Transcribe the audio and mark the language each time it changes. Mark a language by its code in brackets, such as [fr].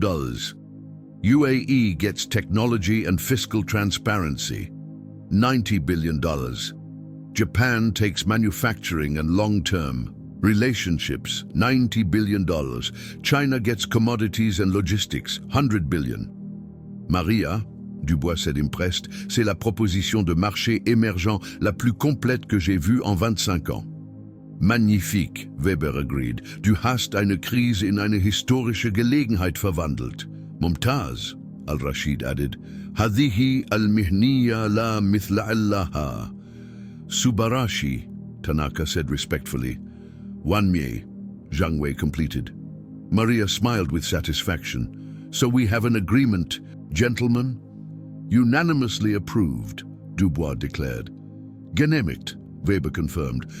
[en] UAE gets technology and fiscal transparency, $90 billion. Japan takes manufacturing and long-term relationships, $90 billion. China gets commodities and logistics, $100 billion. Maria, Dubois said impressed, [fr] c'est la proposition de marché émergent la plus complète que j'ai vue en 25 ans. [en] Magnifique, Weber agreed. [de] Du hast eine Krise in eine historische Gelegenheit verwandelt. [en] Mumtaz, Al-Rashid added, [ar] هذه المهنية لا مثل لها. [en] Subarashi, Tanaka said respectfully. Wanmie, Zhang Wei completed. Maria smiled with satisfaction. So we have an agreement, gentlemen? Unanimously approved, Dubois declared. Genehmigt, Weber confirmed.